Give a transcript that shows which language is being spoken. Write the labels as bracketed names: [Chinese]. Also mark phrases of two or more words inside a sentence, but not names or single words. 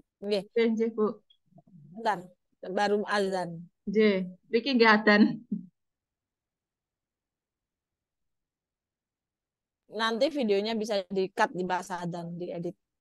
[Balinese] Nggih. Nggih, nggih, Bu. [Indonesian] Bentar. Baru azan. [Balinese] Nggih. Riki nggih adan. [Indonesian] Nanti videonya bisa di-cut di bahasa dan diedit.